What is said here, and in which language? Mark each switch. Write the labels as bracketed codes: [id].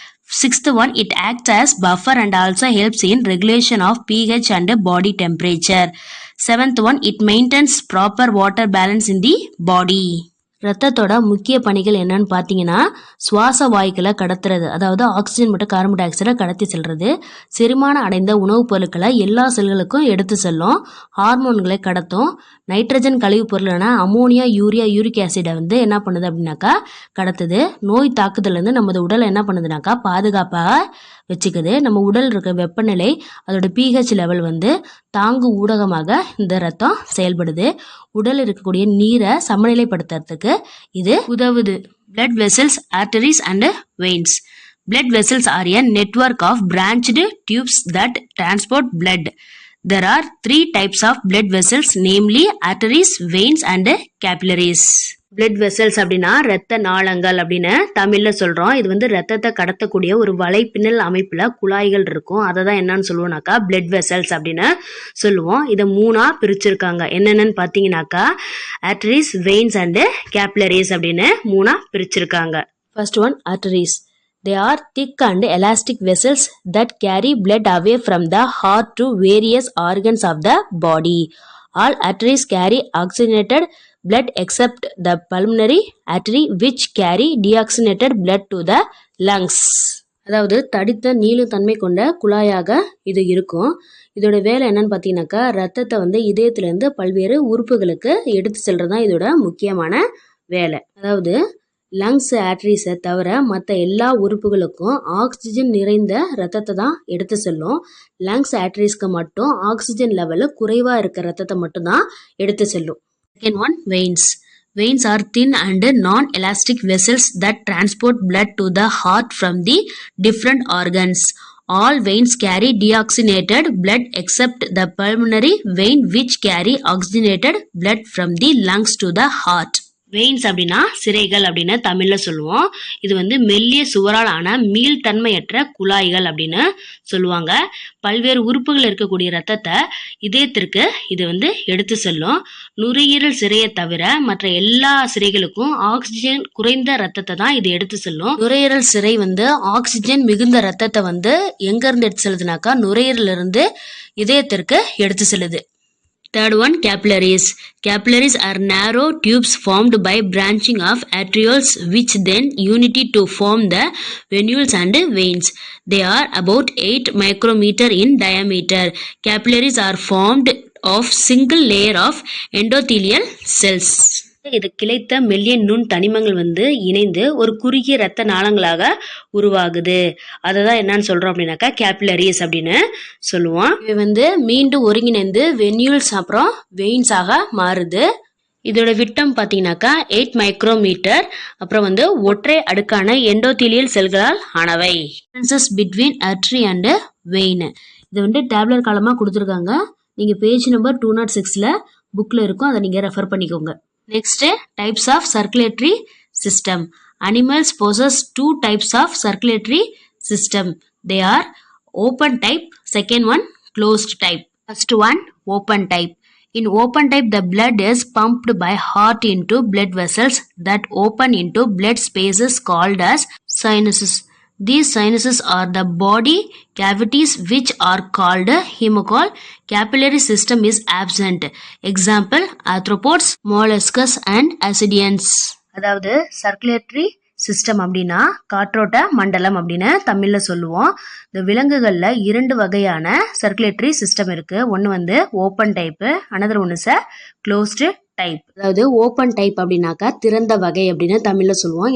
[en] Sixth one, it acts as buffer and also helps in regulation of pH and body temperature. Seventh one, it maintains proper water balance in the body. [ta] ரத்தத்தோட முக்கிய பணிகள் என்னன்னு பார்த்தீங்கன்னா சுவாச வாயுக்களை கடத்துறது, அதாவது oxygen மற்றும் carbon tie ஆக்சைடை கடத்தி செல்றது. செரிமானம் அடைந்த உணவுப் பொருட்களை எல்லா செல்களுக்கும் எடுத்து செல்லும். ஹார்மோன்களை கடத்தும். நைட்ரஜன் கழிவுப் பொருளான அமோனியா, யூரியா, யூரிக் ஆசிடை வந்து என்ன பண்ணுது அப்படின்னாக்கா கடத்துது. நோய் தாக்குதலேருந்து நமது உடலை என்ன பண்ணுதுனாக்கா பாதுகாப்பாக வச்சுக்குது. நம்ம உடல் இருக்க வெப்பநிலை, அதோட pH லெவல் வந்து தாங்கு ஊடகமாக இந்த ரத்தம் செயல்படுது. உடல் இருக்கக்கூடிய நீரை சமநிலைப்படுத்துறதுக்கு இது உதவுது. [en] blood vessels, arteries and veins. Blood vessels are a network of branched tubes that transport blood. There are 3 types of blood vessels, namely arteries, veins and capillaries. [ta] Blood vessels அப்படின்னா ரத்த நாளங்கள் அப்படின்னு தமிழ்ல சொல்றோம். இது வந்து ரத்தத்தை கடத்தக்கூடிய ஒரு வலைப்பின்னல் அமைப்புல குழாய்கள் இருக்கும். அதை தான் என்னன்னு சொல்லுவோம்னாக்கா பிளட் வெசல்ஸ் அப்படின்னு சொல்லுவோம். இதை 3ஆ பிரிச்சிருக்காங்க. என்னென்னு பார்த்தீங்கன்னாக்கா ஆர்டரிஸ், வெயின்ஸ் அண்ட் கேபிலரிஸ் அப்படின்னு 3ஆ பிரிச்சிருக்காங்க. [en] First one, arteries. They are thick and elastic vessels that carry blood away from the heart to various organs of the body. All arteries carry oxygenated blood except the pulmonary artery which carry deoxygenated blood to the lungs. [ta] அதாவது தடித்த நீளும் தன்மை கொண்ட குழாயாக இது இருக்கும். இதோட வேலை என்னன்னு பார்த்தீங்கன்னாக்கா ரத்தத்தை வந்து இதயத்திலேருந்து பல்வேறு உறுப்புகளுக்கு எடுத்து செல்றது தான் இதோட முக்கியமான வேலை. அதாவது லங்ஸ் ஆர்டரிஸை தவிர மற்ற எல்லா உறுப்புகளுக்கும் ஆக்சிஜன் நிறைந்த ரத்தத்தை தான் எடுத்து செல்லும். லங்ஸ் ஆர்டரிஸ்க்கு மட்டும் ஆக்சிஜன் லெவலு குறைவாக இருக்க ரத்தத்தை மட்டும்தான் எடுத்து செல்லும். [en] Second one, veins. Veins are thin and non-elastic vessels that transport blood to the heart from the different organs. All veins carry deoxygenated blood except the pulmonary vein which carry oxygenated blood from the lungs to the heart. [ta] Veins அப்படின்னா சிரைகள் அப்படின்னு தமிழ்ல சொல்லுவோம். இது வந்து மெல்லிய சுவரால் ஆன மீள்தன்மையற்ற குழாய்கள் அப்படின்னு சொல்லுவாங்க. பல்வேறு உறுப்புகள் இருக்கக்கூடிய ரத்தத்தை இதயத்திற்கு இது வந்து எடுத்து செல்லும். நுரையீரல் சிரையை தவிர மற்ற எல்லா சிரைகளுக்கும் ஆக்சிஜன் குறைந்த ரத்தத்தை தான் இது எடுத்து செல்லும். நுரையீரல் சிரை வந்து ஆக்சிஜன் மிகுந்த ரத்தத்தை வந்து எங்க இருந்து எடுத்து செல்லுதுனாக்கா நுரையீரல் இருந்து இதயத்திற்கு எடுத்து செல்லுது. [en] Third one, capillaries. Capillaries are narrow tubes formed by branching of arterioles which then unite to form the venules and veins. They are about 8 micrometer in diameter. Capillaries are formed of single layer of endothelial cells. [ta] இது கிளைத்த மெல்லிய நுண் தனிமங்கள் வந்து இணைந்து ஒரு குறுகிய ரத்த நாளங்களாக உருவாகுது. அதை தான் என்னன்னு சொல்றோம் அப்படின்னாக்கா கேபிலரிஸ் அப்படின்னு சொல்லுவோம். இது வந்து மீண்டும் ஒருங்கிணைந்து வென்யூல்ஸ் அப்புறம் வெயின்ஸாக மாறுது. இதோட விட்டம் பார்த்தீங்கன்னாக்கா 8 மைக்ரோமீட்டர். அப்புறம் வந்து ஒற்றை அடுக்கான எண்டோதீலியல் செல்களால் ஆனவை. [en] Differences between artery and vein. [ta] இது வந்து டேப்லெட் காலமாக கொடுத்துருக்காங்க. நீங்கள் பேஜ் நம்பர் 206ல் புக்கில் இருக்கும். அதை நீங்கள் ரெஃபர் பண்ணிக்கோங்க. [en] Next, types of circulatory system. Animals possess two types of circulatory system. They are open type, second one closed type. First one, open type. In open type, the blood is pumped by heart into blood vessels that open into blood spaces called as sinuses. These sinuses are the body cavities which are called hemocole. Capillary system is absent. Example, arthropods, molluscs and ascidians. [ta] அதாவது circulatory system அப்படின்னா காற்றோட்ட மண்டலம் அப்படின்னு தமிழ்ல சொல்லுவோம். இந்த விலங்குகள்ல 2 வகையான circulatory system இருக்கு. ஒன்னு வந்து open type, [en] another one is a closed [ta] type. அதாவது ஓப்பன் டைப் அப்படின்னாக்கா திறந்த வகை அப்படின்னு தமிழ்ல சொல்லுவோம்.